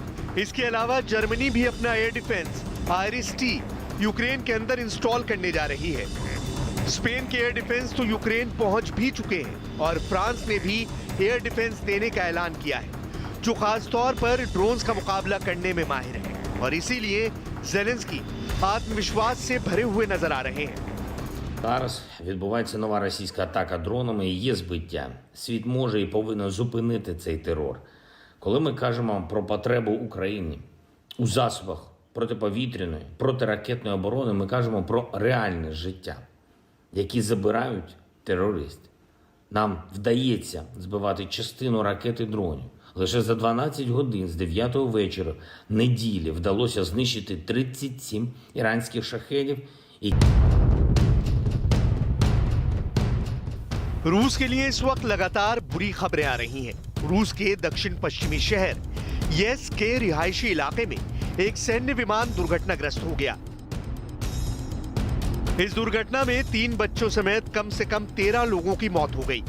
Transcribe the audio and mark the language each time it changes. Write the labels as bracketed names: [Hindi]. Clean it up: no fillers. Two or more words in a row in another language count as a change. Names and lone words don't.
[Hindi] इसके अलावा जर्मनी भी अपना [English] air defense [Hindi] IRIS-T यूक्रेन के अंदर इंस्टॉल करने जा रही है। स्पेन के [English] air defense [Hindi] तो यूक्रेन पहुंच भी चुके हैं और फ्रांस ने भी [English] air defense [Hindi] देने का ऐलान किया है, जो खास तौर पर ड्रोन्स का मुकाबला करने में माहिर है और इसीलिए जेलेंस्की आत्मविश्वास से भरे हुए नजर आ रहे हैं। [Ukrainian] Зараз відбувається нова російська атака дронами і є збиття. Світ може і повинен зупинити цей терор. Коли ми кажемо про потребу України у засобах протиповітряної, протиракетної оборони, ми кажемо про реальне життя, які забирають терористи. Нам вдається збивати частину ракет і дронів. Лише за 12 годин з 9 вечора неділі вдалося знищити 37 іранських шахедів і [Hindi] रूस के लिए इस वक्त लगातार बुरी खबरें आ रही हैं। रूस के दक्षिण पश्चिमी शहर येस्क के रिहायशी इलाके में एक सैन्य विमान दुर्घटनाग्रस्त हो गया। इस दुर्घटना में 3 बच्चों समेत कम से कम 13 लोगों की मौत हो गई।